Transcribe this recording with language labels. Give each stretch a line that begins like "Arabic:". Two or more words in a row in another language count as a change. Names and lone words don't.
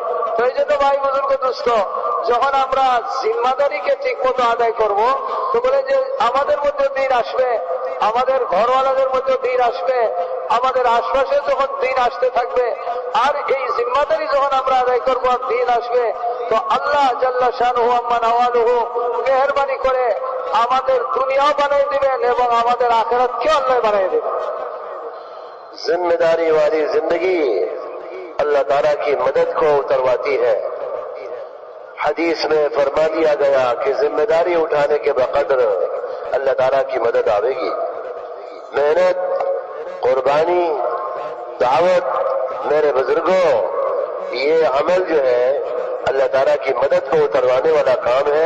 Bangla: তো এই জন্য ভাই বুজুর্গ দোস্ত যখন আমরা জিম্মাদারিকে ঠিক মতো আদায় করব তো বলে যে আমাদের মধ্যে দিন আসবে, আমাদের ঘরওয়ালাদের মধ্যে দিন আসবে, আমাদের আশপাশে যখন দিন আসতে থাকবে আর এই জিম্মাদারি যখন আমরা আদায় করবো আর দিন আসবে তো
Arabic: الله جل شأنه عم نواله
Bangla: মেহরবানি করে আমাদের দুনিয়াও বানিয়ে দিবেন এবং আমাদের আখিরাতকেও আল্লাহ বানিয়ে দিবেন.
Urdu: ذمہ داری والی زندگی اللہ تعالیٰ کی مدد کو اترواتی ہے. حدیث میں فرما دیا گیا کہ ذمہ داری اٹھانے کے بقدر اللہ تعالیٰ کی مدد آئے گی. محنت, قربانی, دعوت میرے بزرگوں یہ عمل جو ہے اللہ تعالیٰ کی مدد کو اتروانے والا کام ہے.